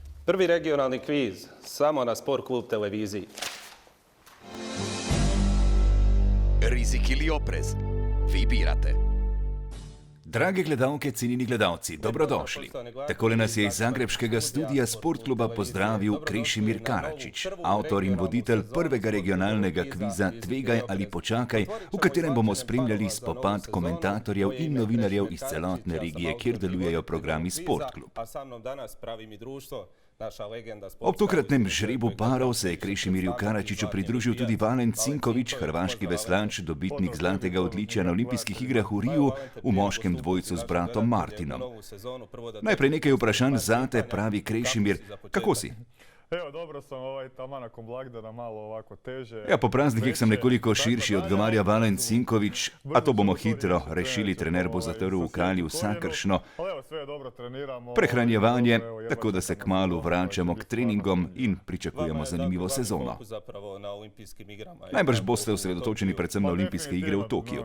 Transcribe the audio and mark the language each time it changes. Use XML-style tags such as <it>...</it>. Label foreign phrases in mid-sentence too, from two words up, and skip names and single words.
<hr>Prvi regionalni kviz, samo na Sport klub televiziji. Rizik ili oprez? Vi birate.</hr> <sl>Drage gledalke, cenjeni gledalci, dobrodošli. Takole nas je iz zagrebškega studija Sportkluba pozdravil Krešimir Karačić, avtor in voditelj prvega regionalnega kviza Tvegaj ali počakaj, v katerem bomo spremljali spopad komentatorjev in novinarjev iz celotne regije, kjer delujejo programi Sportklub. Ob tokratnem žrebu parov se je Krešimirju Karačiću pridružil tudi Valen Cinković, hrvaški veslač, dobitnik zlatega odličja na olimpijskih igrah v Riju v moškem dvojcu z bratom Martinom. Najprej nekaj vprašanj zate, pravi Krešimir. Kako si?</sl> <hr>Evo, dobro sam, tamo nakon blagdana malo ovako teže.</hr> <sl>Ja, po praznikih sem nekoliko širši, odgovarja Valen Cinković, a to bomo hitro rešili, trener bo zatrl v kalju vsakršno prehranjevanje, tako da se kmalu vračamo k treningom in pričakujemo zanimivo sezono. Najbrž boste osredotočeni predvsem na olimpijske igre v Tokiju.</sl>